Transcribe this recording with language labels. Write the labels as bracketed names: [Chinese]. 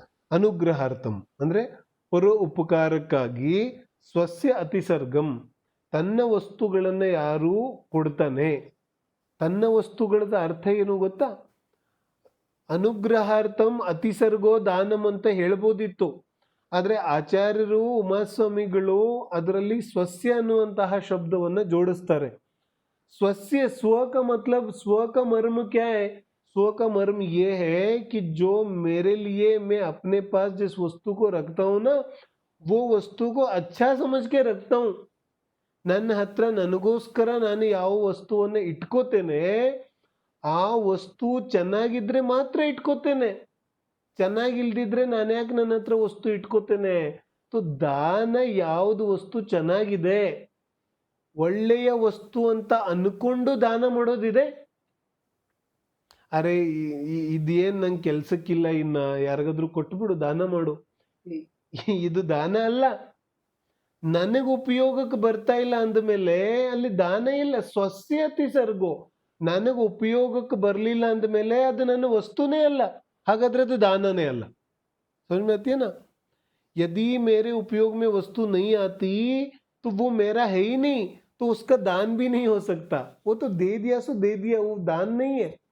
[Kannada] ಅನುಗ್ರಹಾರ್ಥಂ ಅಂದ್ರೆ ಪರ ಉಪಕಾರಕ್ಕಾಗಿ, [Sanskrit] ಸ್ವಸ್ಯ ಅತಿಸರ್ಗಂ [Kannada] ತನ್ನ ವಸ್ತುಗಳನ್ನ ಯಾರು ಕೊಡ್ತಾನೆ. ತನ್ನ ವಸ್ತುಗಳದ ಅರ್ಥ ಏನು ಗೊತ್ತಾ? [Sanskrit] ಅನುಗ್ರಹಾರ್ಥಂ ಅತಿಸರ್ಗೋ ದಾನಂ [Kannada] ಅಂತ ಹೇಳ್ಬೋದಿತ್ತು. ಆದ್ರೆ ಆಚಾರ್ಯರು ಉಮಾಸ್ವಾಮಿಗಳು ಅದರಲ್ಲಿ ಸ್ವಸ್ಯ ಅನ್ನುವಂತಹ ಶಬ್ದವನ್ನ ಜೋಡಿಸ್ತಾರೆ. [Hindi] स्वस्य स्व का मतलब स्व का मर्म क्या है? स्व का मर्म ये है कि जो मेरे लिए मैं अपने पास जिस वस्तु को रखता हूं ना, वो वस्तु को अच्छा समझ के रखता हूं. [Kannada] ನನ್ನ ಹತ್ರ ನನಗೋಸ್ಕರ ನಾನು ಯಾವ ವಸ್ತುವನ್ನ ಇಟ್ಕೋತೇನೆ, ಆ ವಸ್ತು ಚೆನ್ನಾಗಿದ್ರೆ ಮಾತ್ರ ಇಟ್ಕೋತೇನೆ. ಚೆನ್ನಾಗಿಲ್ದಿದ್ರೆ ನಾನು ಯಾಕೆ ನನ್ನ ಹತ್ರ ವಸ್ತು ಇಟ್ಕೋತೇನೆ? ದಾನ ಯಾವುದು ವಸ್ತು ಚೆನ್ನಾಗಿದೆ, ಒಳ್ಳೆಯ ವಸ್ತು ಅಂತ ಅನ್ಕೊಂಡು ದಾನ ಮಾಡೋದಿದೆ. ಅರೆ ಇದೇನ್ ನಂಗೆ ಕೆಲ್ಸಕ್ಕಿಲ್ಲ, ಇನ್ನ ಯಾರಿಗಾದ್ರೂ ಕೊಟ್ಬಿಡು, ದಾನ ಮಾಡು, ಇದು ದಾನ ಅಲ್ಲ. ನನಗೆ ಉಪಯೋಗಕ್ಕೆ ಬರ್ತಾ ಇಲ್ಲ ಅಂದಮೇಲೆ ಅಲ್ಲಿ ದಾನ ಇಲ್ಲ. [Sanskrit] ಸ್ವಸ್ಯ ಅತಿಸರ್ಗೋ, [Kannada] ನನಗೆ ಉಪಯೋಗಕ್ಕೆ ಬರ್ಲಿಲ್ಲ ಅಂದಮೇಲೆ ಅದು ನನ್ನ ವಸ್ತುನೇ ಅಲ್ಲ, ಹಾಗಾದ್ರೆ ಅದು ದಾನನೇ ಅಲ್ಲ. [Hindi] समझ में आती है ना? यदि मेरे उपयोग में वस्तु नहीं आती तो वो मेरा है ही नहीं, तो उसका दान भी नहीं हो सकता. वो तो दे दिया सो दे दिया, वो दान नहीं है.